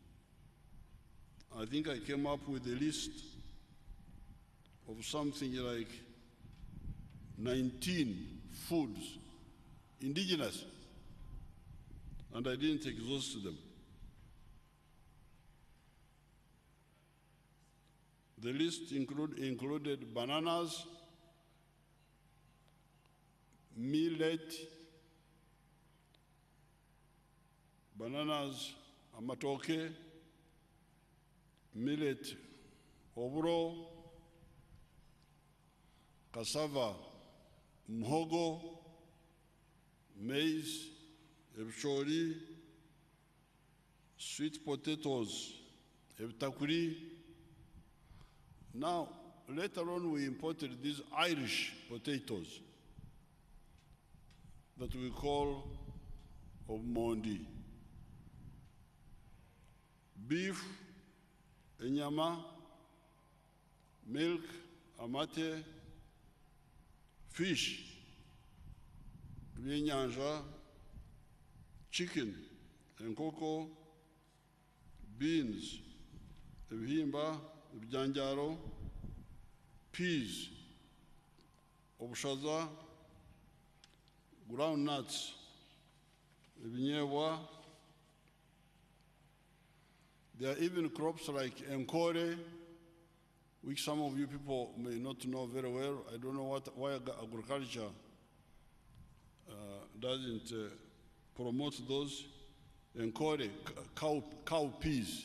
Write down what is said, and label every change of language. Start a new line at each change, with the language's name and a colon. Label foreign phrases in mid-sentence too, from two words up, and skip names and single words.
English: I think I came up with a list of something like 19 foods, indigenous, and I didn't exhaust them. The list included bananas, millet, bananas, amatoke, millet, oburo, cassava, mhogo, maize, ebishori, sweet potatoes, ebitakuri. Now, later on, we imported these Irish potatoes that we call omondi. Beef, enyama, milk, amate, fish, ebyenyanja, chicken, enkoko, beans,
Nyankole: ebihimba, ebijanjaro,
English: peas, obushaza, groundnuts, ebinyewa. There are even crops like enkore, which some of you people may not know very well. I don't know why agriculture doesn't promote those. Enkore, cow peas.